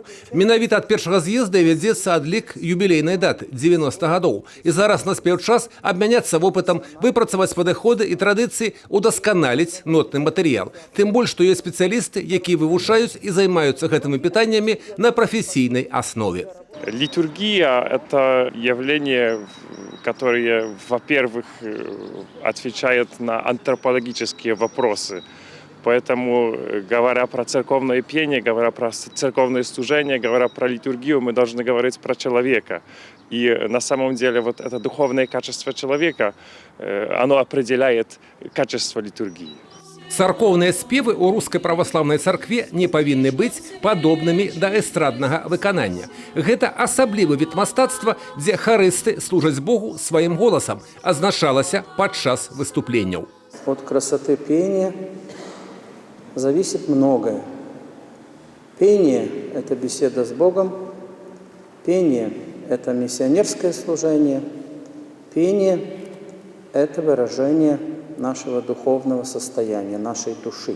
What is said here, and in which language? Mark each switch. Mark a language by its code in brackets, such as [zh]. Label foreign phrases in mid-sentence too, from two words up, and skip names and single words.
[be] Менавіта ад першага з'езда вядзецца адлік юбілейнай даты 90 гадоў. І зараз наспеў час абмяняцца вопытам, выпрацаваць падыходы і традыцыі, удасканаліць нотны матэрыял. Тым больш, што ёсць спецыялісты, якія вывучаюць і займаюцца гэтымі пытаннямі на прафесійнай аснове. [ru] Литургия – это явление, которое, во-первых, отвечает на антропологические вопросы. Поэтому, говоря про церковное пение, говоря про церковное служение, говоря про литургию, мы должны говорить про человека. И на самом деле вот это духовное качество человека, оно определяет качество литургии. [be] Царкоўныя спевы ў рускай праваслаўнай царкве не павінны быць падобнымі да эстраднага выканання. Гэта асаблівы від мастацтва, дзе харысты служаць Богу сваім голасам, азначалася падчас выступленняў. [ru] От красоты пения зависит многое. Пение – это беседа с Богом, пение – это миссионерское служение, пение – это выражение нашего духовного состояния, нашей души.